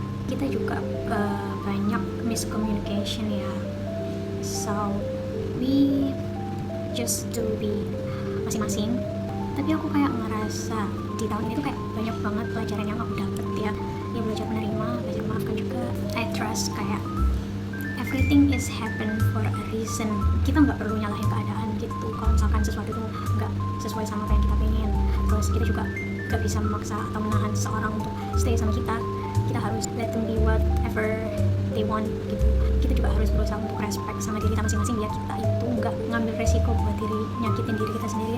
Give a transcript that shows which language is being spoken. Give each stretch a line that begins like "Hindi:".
Indonesian: Kita juga banyak miscommunication ya.
English: So we just do be masing-masing.
Indonesian: Tapi aku kayak ngerasa di tahun ini tuh kayak banyak banget pelajaran yang aku dapet ya. Ya belajar menerima, belajar memaafkan juga.
English: I trust kayak everything is happen for a reason.
Indonesian: Kita nggak perlu nyalahin keadaan gitu kalau misalkan sesuatu itu nggak sesuai sama apa yang kita pengen. Terus kita juga nggak bisa memaksa atau menahan seseorang untuk stay sama kita. Kita harus
English: let them be whatever they want
Indonesian: gitu. Kita juga harus berusaha untuk respect sama diri kita masing-masing biar kita itu nggak ngambil resiko buat nyakitin diri kita sendiri.